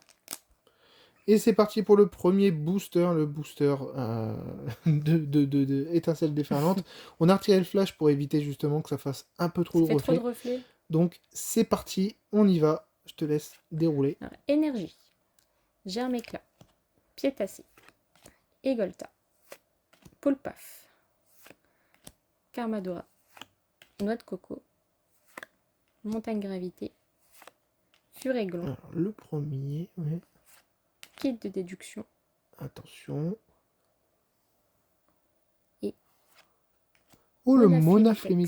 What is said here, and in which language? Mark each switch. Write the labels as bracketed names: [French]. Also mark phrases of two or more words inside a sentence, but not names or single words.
[French] Et c'est parti pour le premier booster, le booster de étincelles déferlantes. On a retiré le flash pour éviter justement que ça fasse un peu trop Ça de fait trop de reflets. reflets. Donc c'est parti, on y va. Je te laisse dérouler. Alors, énergie. Germe-éclat. Piétacé. Égolta. Poulpaf. Carmadora. Noix de coco. Montagne gravité. Furéglon. Alors, le premier, ouais. Kit de déduction. Attention. Et Oh, le Monaflémitex.